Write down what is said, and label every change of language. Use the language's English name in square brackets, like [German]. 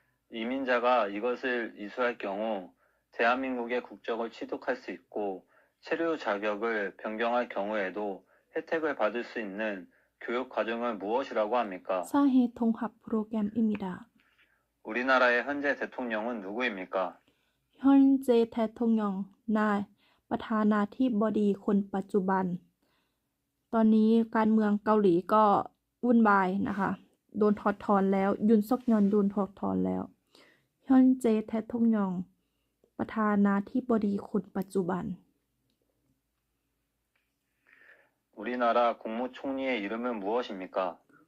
[Korean] 이민자가 이것을 이수할 경우 대한민국의 국적을 취득할 수 있고 체류 자격을 변경할 경우에도 혜택을 받을 수 있는 교육 과정을 무엇이라고 합니까? 사회 통합 프로그램입니다. 우리나라의 현재 대통령은 누구입니까? 현재 대통령 [Thai] ประธานาธิบดีคนปัจจุบัน ตอนนี้การเมืองเกาหลีก็วุ่นวายนะคะ โดนถอดถอนแล้ว ยุนซอกยอนโดนถอดถอนแล้ว 현재 대통령 ประธานาธิบดีคนปัจจุบัน [Korean] 우리나라 국무총리의 이름은 무엇입니까?